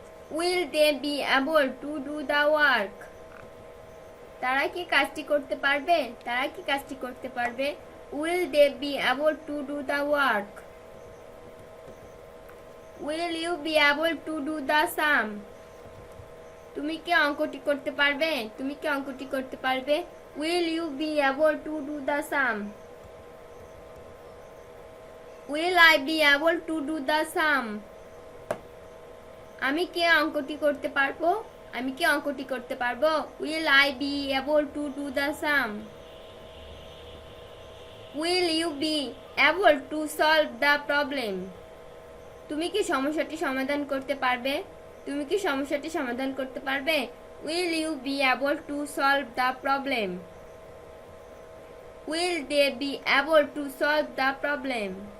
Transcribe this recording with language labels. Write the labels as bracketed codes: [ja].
[en] Will they be able to do the work? [bn] তারা কি কাজটি করতে পারবে, তারা কি কাজটি করতে পারবে? [en] Will they be able to do the work? Will you be able to do the sum? [bn] তুমি কি অঙ্কটি করতে পারবে, তুমি কি অঙ্কটি করতে পারবে? [en] Will you be able to do the sum? Will I be able to do the sum? [bn] আমি কি অঙ্কটি করতে পারবো, আমি কি অঙ্কটি করতে পারবো? [en] Will I be able to do the sum? Will you be able to solve the problem? [bn] তুমি কি সমস্যাটি সমাধান করতে পারবে? তুমি কি সমস্যাটি সমাধান করতে পারবে? [en] Will you be able to solve the problem? Will they be able to solve the problem?